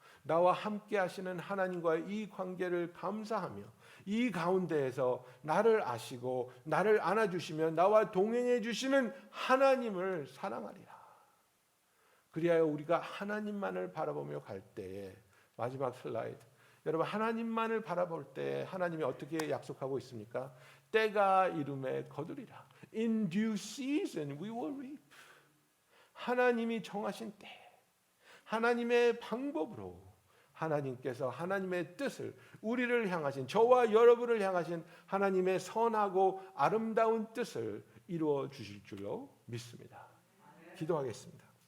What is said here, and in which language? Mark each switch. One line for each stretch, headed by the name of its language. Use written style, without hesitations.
Korean: 나와 함께 하시는 하나님과의 이 관계를 감사하며 이 가운데에서 나를 아시고 나를 안아주시며 나와 동행해 주시는 하나님을 사랑하리라. 그리하여 우리가 하나님만을 바라보며 갈 때에, 마지막 슬라이드, 여러분, 하나님만을 바라볼 때 하나님이 어떻게 약속하고 있습니까? 때가 이름에 거두리라.
English: In due season we will reap.
Korean: 하나님이 정하신 때, 하나님의 방법으로 하나님께서 하나님의 뜻을, 우리를 향하신, 저와 여러분을 향하신 하나님의 선하고 아름다운 뜻을 이루어 주실 줄로 믿습니다. 기도하겠습니다.